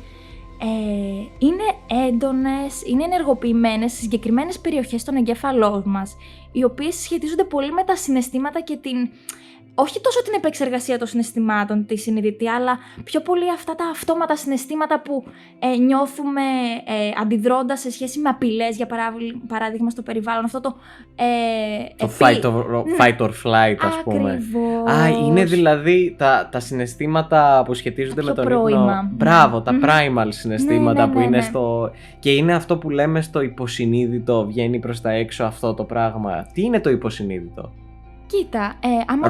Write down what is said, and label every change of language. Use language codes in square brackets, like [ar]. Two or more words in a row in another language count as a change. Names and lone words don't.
[el] Είναι έντονες, είναι ενεργοποιημένες σε συγκεκριμένες περιοχές των εγκέφαλών μας, οι οποίες σχετίζονται πολύ με τα συναισθήματα και όχι τόσο την επεξεργασία των συναισθημάτων, τη συνειδητή, αλλά πιο πολύ αυτά τα αυτόματα συναισθήματα που νιώθουμε αντιδρώντας σε σχέση με απειλές, για παράδειγμα στο περιβάλλον. Αυτό το [en] fight or flight, [el] ας πούμε. Ακριβώς. Είναι δηλαδή τα συναισθήματα που σχετίζονται με τον ύπνο. Μπράβο, τα primal συναισθήματα που είναι στο... Και είναι αυτό που λέμε στο υποσυνείδητο, βγαίνει προς τα έξω αυτό το πράγμα. Τι είναι το υποσυνείδητο? Κοίτα, άμα